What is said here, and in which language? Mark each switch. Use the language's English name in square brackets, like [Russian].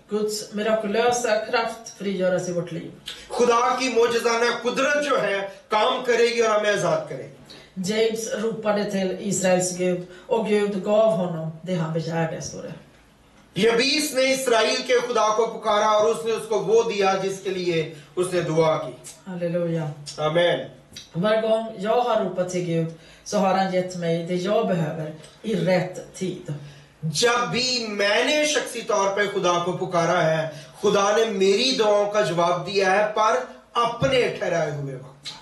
[Swedish] Guds mirakulösa kraft frigöras i vårt liv. [Hindi] खुदा की मौजज़ाना कुदरत जो है काम करेगी और हमें आजाद करेगी. [Swedish] James ropade till Israels Gud och Gud gav honom det han begärde, står det. [Hindi] यबीस ने इस्राएल के खुदा को पुकारा और उसने उसको वो दिया जिसके लिए उसने दुआ की. [Swedish] Halleluja. [Hindi] आमीन. [Swedish] Varje gång jag har ropat till Gud så har han gett mig det jag behöver i rätt tid. [Hindi] जब भी मैंने शख्सी तौर पे खुदा को पुकारा है, खुदा ने मेरी दुआओं का जवाब दिया है, पर अपने ठहराए हुए वक्त.